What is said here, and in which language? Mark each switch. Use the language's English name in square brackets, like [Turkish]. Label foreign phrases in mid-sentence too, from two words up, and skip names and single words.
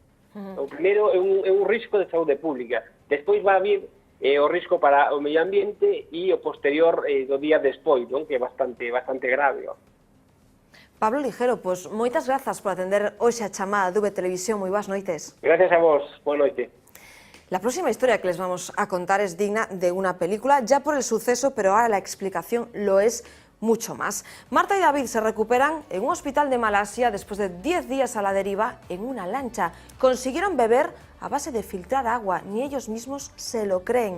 [Galician] O primeiro é un risco de saúde pública. Despois va a vir o risco para o medio ambiente e o posterior do día despois, non? Que é bastante grave. ¿No? Pablo Ligero, pois moitas grazas por atender hoxe a chamada de V Televisión. Moi boas noites. Gracias a vos. Boa noite. [Spanish] La próxima historia que les vamos a contar es digna de una película, ya por el suceso, pero ahora la explicación lo es mucho más. Marta y David se recuperan en un hospital de Malasia después de 10 días a la deriva en una lancha. Consiguieron beber a base de filtrar agua, ni ellos mismos se lo creen.